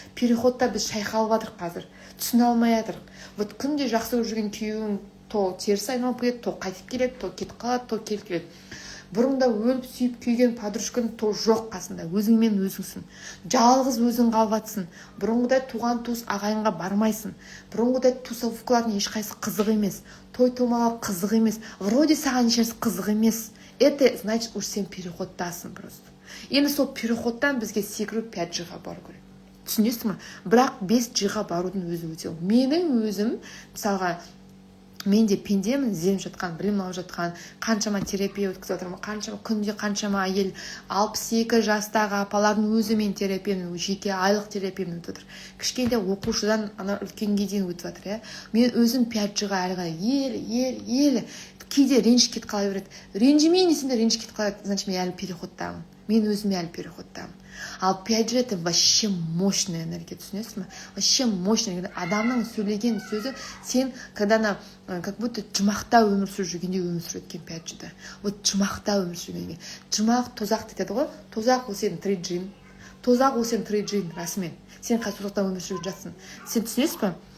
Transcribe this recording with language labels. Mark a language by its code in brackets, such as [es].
[kk] Переходта біз шайқалып жатырық қазір. Түсіне алмай жатырық. Вот күнде жақсы көріп жүрген күйеуің то теріс айналып келеді, то қайтып келеді, то кетіп қалады, то келіп келеді. Бұрында өліп сүйіп күйген подружкаң то жоқ қасында, өзіңмен өзіңсің. Жалғыз өзің қалватсың. Бұрынғыдай туған туыс ағайынға бармайсың. Бұрынғыдай тусовкалардың ешқайсысы қызық емес. Той томалар қызық емес. [ru] Вроде [kk] саған ешқайсысы қызық емес. [ru] Это значит, уж [kk] сен переходтасың [ru] просто. [kk] Енді сол переходтан бізге секіру 5G'ға бару керек. Түсінесің ме? Бірақ 5G'ға барудың өзі өте. Менің өзім, мысалға, мен де пендемін, ізденіп жатқан, білім алып жатқан, қаншама терапия өткізіп отырмын, күнде қаншама әйел 62 жастағы апалардың өзі мен терапиямен, жеке айлық терапиямен өтіп жатыр. Кішкентай оқушыдан ана үлкенге дейін өтіп жатыр, иә. Мен өзім 5G'ға әлі ғана ел кейде ренжіп кетіп қала береді. Ренжімейін десем де ренжіп кетіп қалады, значит мен әлі переходтамын. Мен өзіме әлі переходтамын. [ru] Ал 5G это вообще мощная энергия, [kk] түсінесіз ме? [ru] Вообще мощная. [kk] Адамның сөйлеген сөзі, сен [ru] когда как будто [kk] жұмақта өмір сүріп жүргенде өмір сүріп өткен 5G'да. Вот жұмақта өмір сүргенде. Жұмақ тозақ дейді ғой. Тозақ ол сенің 3G'ң. Тозақ ол сенің 3G'ң расымен. Сен қазір тозақта өмір сүріп жатсың. Сен түсінесіз бе?